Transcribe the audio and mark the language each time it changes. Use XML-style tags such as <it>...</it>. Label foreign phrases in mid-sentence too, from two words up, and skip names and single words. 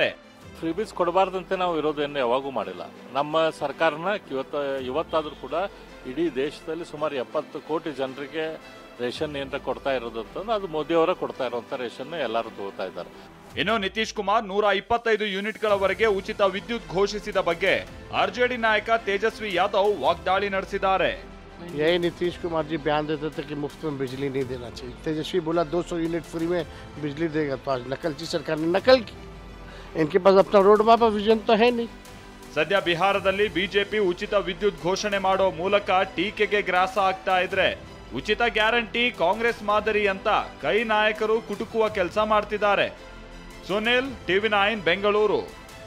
<kn>ಫ್ರೀಬೀಸ್ ಕೊಡಬಾರ್ದಂತೆ ನಾವು ವಿರೋಧವನ್ನು ಯಾವಾಗೂ ಮಾಡಿಲ್ಲ. ನಮ್ಮ ಸರ್ಕಾರನ ಇವತ್ತಾದ್ರೂ ಕೂಡ ಇಡೀ ದೇಶದಲ್ಲಿ ಸುಮಾರು 70 ಕೋಟಿ ಜನರಿಗೆ ರೇಷನ್ ಏನಾರ ಕೊಡ್ತಾ ಇರೋದು ಅಂತಂದ್ರೆ ಅದು ಮೋದಿಯವರ ಕೊಡ್ತಾ ಇರುವಂತ ರೇಷನ್ ಎಲ್ಲರೂ ತಗೋತಾ ಇದ್ದಾರೆ. ಇನ್ನು ನಿತೀಶ್ ಕುಮಾರ್ 125 ಯೂನಿಟ್ಗಳವರೆಗೆ ಉಚಿತ ವಿದ್ಯುತ್ ಘೋಷಿಸಿದ ಬಗ್ಗೆ ಆರ್ಜೆಡಿ ನಾಯಕ ತೇಜಸ್ವಿ ಯಾದವ್ ವಾಗ್ದಾಳಿ ನಡೆಸಿದ್ದಾರೆ.</kn> <hi>यही नीतीश कुमार जी बयान देते थे कि मुफ्त में बिजली नहीं देना चाहिए. तेजस्वी बोला 200 यूनिट फ्री में बिजली देगा. तो आज नकलची सरकार ने नकल की. इनके पास अपना</hi> <en>road map vision</en> <hi>तो है नहीं.</hi> <kn>ಸದ್ಯ ಬಿಹಾರದಲ್ಲಿ ಬಿಜೆಪಿ ಉಚಿತ ವಿದ್ಯುತ್ ಘೋಷಣೆ ಮಾಡೋ ಮೂಲಕ ಟೀಕೆಗೆ ಗ್ರಾಸ ಆಗ್ತಾ ಇದ್ರೆ ಉಚಿತ ಗ್ಯಾರಂಟಿ ಕಾಂಗ್ರೆಸ್ ಮಾದರಿ ಅಂತ ಕೈ ನಾಯಕರು ಕುಟುಕುವ ಕೆಲಸ ಮಾಡ್ತಿದ್ದಾರೆ. ಸುನಿಲ್, TV9 ಬೆಂಗಳೂರು.</kn>